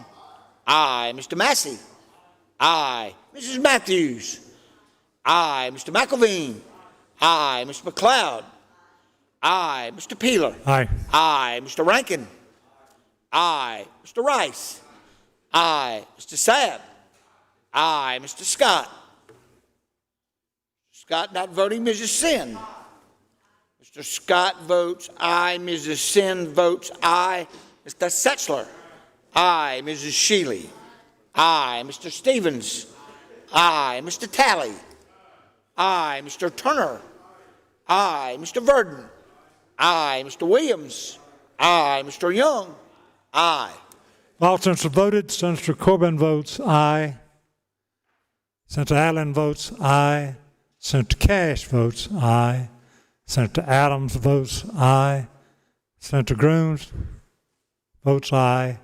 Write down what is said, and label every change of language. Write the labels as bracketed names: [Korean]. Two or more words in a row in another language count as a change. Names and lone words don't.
[English] Aye. Mr. Massey. Aye. Mrs. Matthews. Aye. Mr. McElveen. Aye. Mr. McLeod. Aye. Mr. Peeler. Aye. Aye. Mr. Rankin. Aye. Mr. Rice. Aye. Mr. Sabb. Aye. Mr. Scott. Scott not voting. Mrs. Sin. Mr. Scott votes aye. Mrs. Sin votes aye. Mr. Setzler. Aye. Mrs. Shealy. Aye. Mr. Stevens. Aye. Mr. Talley. Aye. Mr. Turner. Aye. Mr. Verdon. Aye. Mr. Williams. Aye. Mr. Young. Aye. All senators voted. Senator Corbin votes aye. Senator Allen votes aye. Senator Cash votes aye. Senator Adams votes aye. Senator Grooms votes aye.